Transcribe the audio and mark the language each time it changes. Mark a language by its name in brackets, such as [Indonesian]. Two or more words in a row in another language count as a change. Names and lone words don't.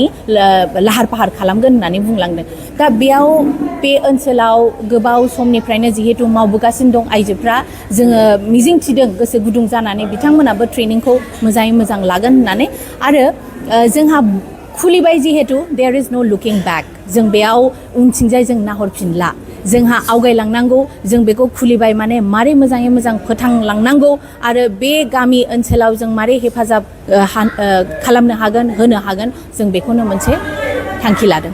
[Bodo] लाहार फाहार खालामगोन होननानै बुंलांदों दा बेयाव बे ओनसोलाव गोबाव समनिफ्रायनो जिहेतु मावबोगासिनो दं आइजोफ्रा जोङो मिजिंथिदों गोसो गुदुं जानानै बिथांमोनाबो ट्रेनिंखौ मोजाङै मोजां लागोन होननानै आरो जोंहा खुलिबाय जिहेतु [English] there is no looking back [Bodo] जों बेयाव उनथिंजाय जों नाहरफिनला जोंहा आवगायलांनांगौ जों बेखौ खुलिबाय माने मारै मोजाङै मोजां फोथांलांनांगौ आरो बे गामि ओनसोलाव जों मारै हेफाजाब खालामनो हागोन होनो हागोन जों बेखौनो मोनसे थांखि लादों